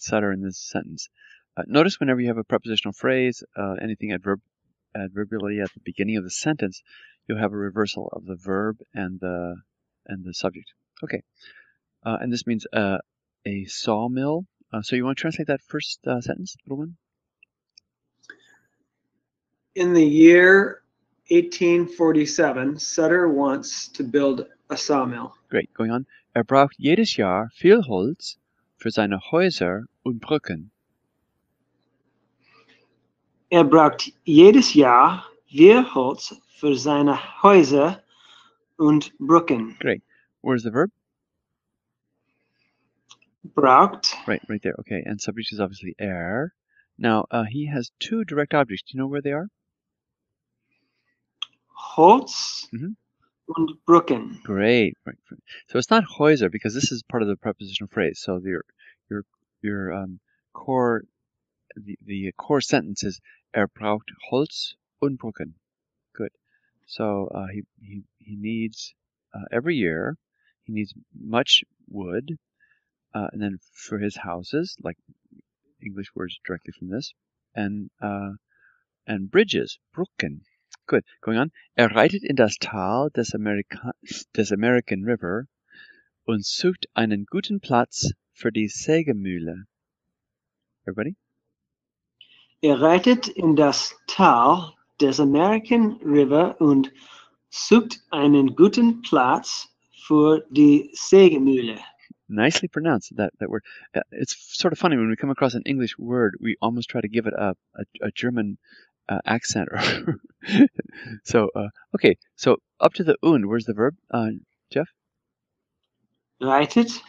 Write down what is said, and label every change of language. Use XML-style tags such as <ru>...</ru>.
<en>Sutter in this sentence. Notice whenever you have a prepositional phrase, anything adverbially at the beginning of the sentence, you'll have a reversal of the verb and the subject. Okay, and this means a sawmill. So you want to translate that first sentence, little one? In the year 1847, Sutter wants to build a sawmill. Great. Going on.</en> <de>Braucht jedes Jahr viel Holz für seine Häuser und Brücken. Braucht jedes Jahr viel Holz für seine Häuser und Brücken.</de> <en>Great. Where's the verb?</en> <de>Braucht.</de> <en>Right there. Okay, and subject is obviously Now, he has two direct objects. Do you know where they are?</en> <de>Holz und Brücken.</de> <en>Great. Right. So it's not Häuser because this is part of the prepositional phrase. So your core the core sentence is</en> <de>braucht Holz und Brücken.</de> <en>Good. So he needs every year he needs much wood, and then for his houses, like English words directly from this, and bridges, Brücken. Good. Going on.</en> <de>Reitet in das Tal des American River und sucht einen guten Platz für die Sägemühle.</de> <en>Everybody?</en> <de>Reitet in das Tal des American River und sucht einen guten Platz für die Sägemühle.</de> <en>Nicely pronounced, that word. It's sort of funny when we come across an English word, we almost try to give it a German accent. So, okay, so up to the und, where's the verb, Jeff?</en> <de>Reitet.</de>